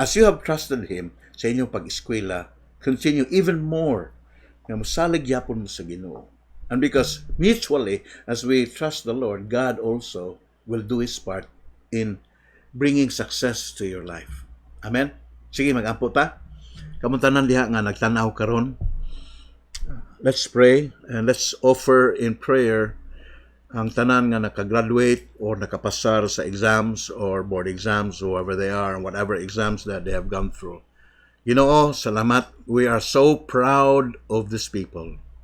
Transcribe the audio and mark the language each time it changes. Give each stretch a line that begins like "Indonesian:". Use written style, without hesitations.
English: As you have trusted Him
Cebuano: sa inyong pag-eskwela,
English: continue even more
Cebuano: na masalig yapon mo sa Ginoo.
English: And because mutually, as we trust the Lord, God also will do His part in bringing success to your life.
Cebuano: Amen? Sige, mag-ampo ta. Kamuntanan diha nga nagtanaw karon.
English: Let's pray and let's offer in prayer
Cebuano: ang tanan nga nakagraduate or nakapasar sa
English: exams or board exams, whoever they are, and whatever exams that they have gone through.
Cebuano: Salamat.
English: We are so proud of these people.